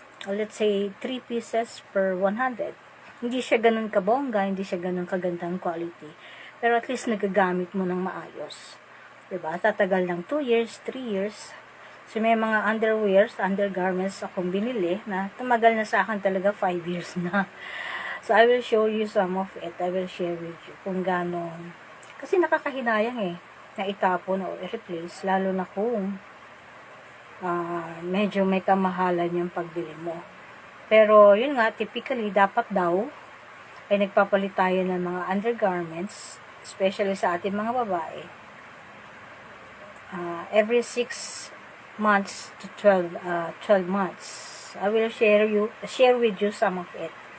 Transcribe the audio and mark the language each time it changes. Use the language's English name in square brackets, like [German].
[English] Let's say, 3 pieces per 100. [Filipino] Hindi siya ganun kabongga, hindi siya ganun kagandang quality. Pero at least nagagamit mo ng maayos. Diba? Tatagal ng 2 years, 3 years. So may mga undergarments akong binili na tumagal na sa akin talaga 5 years na. [English] So I will show you some of it. I will share with you [Filipino] kung gaano. Kasi nakakahinayang na itapon o i-replace. Lalo na kung medyo may kamahalan yung pagbili mo. Pero, yun nga, typically, dapat daw, ay nagpapalit tayo ng mga undergarments, especially sa ating mga babae, [English] every 6 months to 12 months. I will share with you some of it.